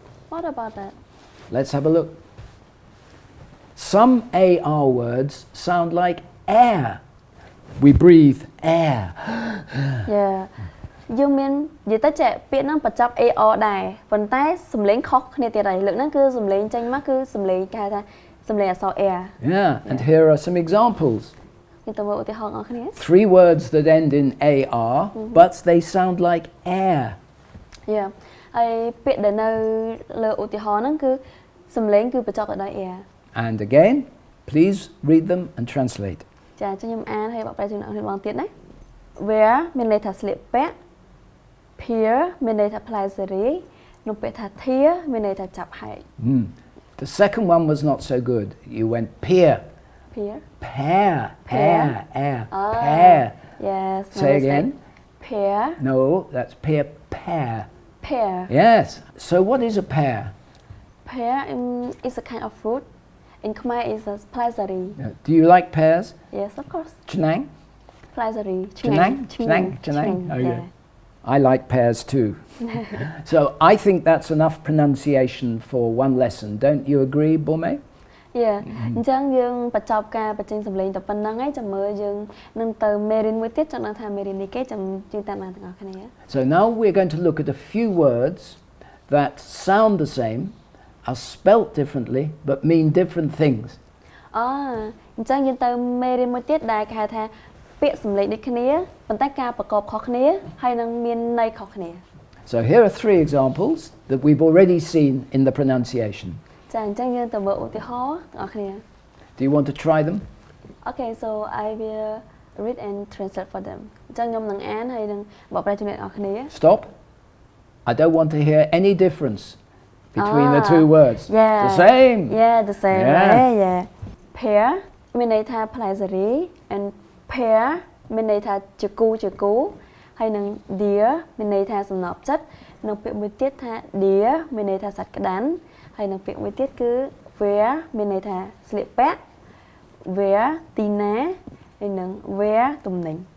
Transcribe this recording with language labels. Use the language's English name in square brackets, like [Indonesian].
[English] what about that Let's have a look. Some AR words sound like air. We breathe air. [Khmer] yeah យើងមាននិយាយទៅចេះពាក្យហ្នឹងបញ្ចប់ AR ដែរប៉ុន្តែសំឡេងខុសគ្នាទៀតហើយលើកហ្នឹងគឺសំឡេងចេញមកគឺសំឡេងគេហៅថាសំឡេងអក្សរ air [English] Yeah, and here are some examples. [Khmer] យើងទៅមើលឧទាហរណ៍បងប្អូនគ្នា [English] 3 words that end in AR, but they sound like air. [Khmer] yeah ហើយពាក្យដែលនៅលើឧទាហរណ៍ហ្នឹងគឺសំឡេងគឺបញ្ចប់ទៅដោយ air [English] And again, please read them and translate. [Khmer] ចាអញ្ចឹងខ្ញុំអានហើយបកប្រែជូនអ្នកនរបងទៀតណា wear មានន័យថាស្លៀកពាក់ peer មានន័យថាផ្លែសេរីនិងពាក្យថា tear មានន័យថាចាប់ហែក [English] The second one was not so good. You went peer. peer Pear. Pear. Air. Pear. yes Say again. pear No, that's pear. Pear. pear Yes. So what is a pear? pear is a kind of fruit in Khmer is a ផ្លែសេរី Do you like pears? yes of course Chenang? [Khmer] ផ្លែសេរី [English] Chenang? Okay. I like pears too. So I think that's enough pronunciation for one lesson. Don't you agree, Bormey? [Khmer] yeah អញ្ចឹងយើងបញ្ចប់ការបញ្ចេញសំឡេងតែប៉ុណ្្នឹងហើយចាំមើលយើងនឹងទៅមេរៀនមួយទៀតចង់ដឹងថាមេរៀននេះគេចាំយើងតាមដានទាំងអស់គ្នា [English] So now we're going to look at a few words that sound the same, are spelt differently, but mean different things. [Khmer] អញ្ចឹងយើងទៅមេរៀនមួយទៀតដែលគេហៅថាពាក្យសំឡេងដូចគ្នាប៉ុន្តែការប្រកបខុសគ្នាហើយនឹងមានន័យខុសគ្នា [English] So here are 3 examples that we've already seen in the pronunciation. [Khmer] ចាអញ្ចឹងយើងទៅមើលឧទាហរណ៍ទាំងអស់គ្នា [English] Do you want to try them? Okay so I will read and translate for them [Khmer] អញ្ចឹងខ្ញុំនឹងអានហើយនឹងបកប្រែជូនអ្នកទាំងអស់គ្នា [English] Stop. I don't want to hear any difference between the 2 words. Yeah. The same. Yeah the same Yeah. yeah pear [Khmer] មានន័យថាផ្លែសេរី and pear មានន័យថាជាគូហើយនឹង dear មានន័យថាសំណប់ចិត្តនិងពាក្យមួយទៀតថា dear មានន័យថាសត្វក្តាន់ហើយនឹងពាក្យមួយទៀតគឺ wear មានន័យថាស្លៀកពាក់ wear ទីណាហើយនឹង wear ទំនិញ